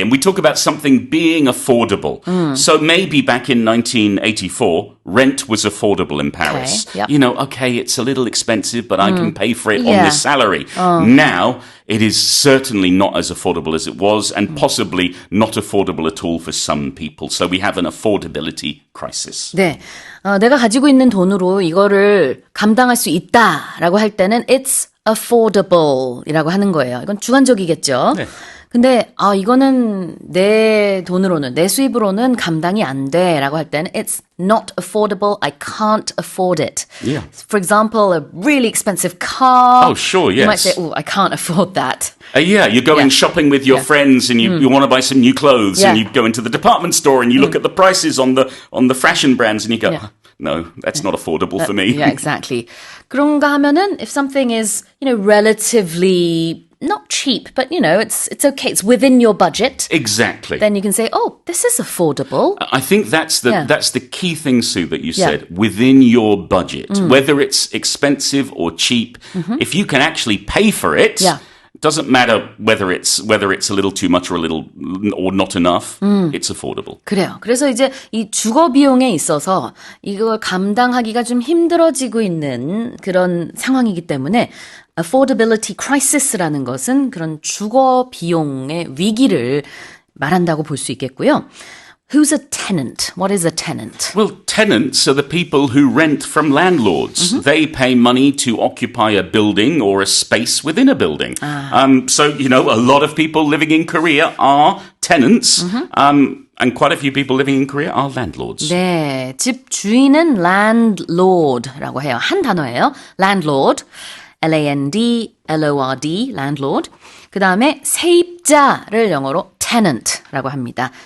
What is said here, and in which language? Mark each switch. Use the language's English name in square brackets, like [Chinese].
[English] And we talk about something being affordable. So maybe back in 1984, rent was affordable in Paris. Okay, yep. You know, okay, it's a little expensive, but I can pay for it on this salary. Now, it is certainly not as affordable as it was, and possibly not affordable at all for some people. So we have an affordability crisis. [Korean] 네, 내가 가지고 있는 돈으로 이거를 감당할 수 있다라고 할 때는 [English] it's affordable [Korean] 이라고 하는 거예요. 이건 주관적이겠죠. 네. 근데 이거는 내 돈으로는 내 수입으로는 감당이 안 돼라고 할 때는 [English] it's not affordable. I can't afford it. Yeah. For example, a really expensive car. Oh, sure, yes. You might say, I can't afford that. Yeah, you're going shopping with your friends and you want to buy some new clothes and you go into the department store and you look at the prices on the fashion brands and you go, no, that's not affordable for me. Yeah, exactly. [Korean] 그런가 하면은 [English] if something is, relatively not cheap, but it's okay. It's within your budget. Exactly. Then you can say, this is affordable. I think that's the key thing, Sue, that you said. Within your budget, whether it's expensive or cheap, if you can actually pay for it. It doesn't matter whether it's a little too much or not enough. It's affordable. [Korean] 그래요. 그래서 이제 이 주거 비용에 있어서 이걸 감당하기가 좀 힘들어지고 있는 그런 상황이기 때문에 affordability crisis라는 것은 그런 주거 비용의 위기를 말한다고 볼 수 있겠고요. [English] Who's a tenant? What is a tenant? Well, tenants are the people who rent from landlords. They pay money to occupy a building or a space within a building. So, a lot of people living in Korea are tenants. And quite a few people living in Korea are landlords. [Korean] 네, 집 주인은 landlord라고 해요. 한 단어예요. landlord. L-A-N-D-L-O-R-D, landlord. 그 다음에 세입자를 영어로 tenant라고 합니다.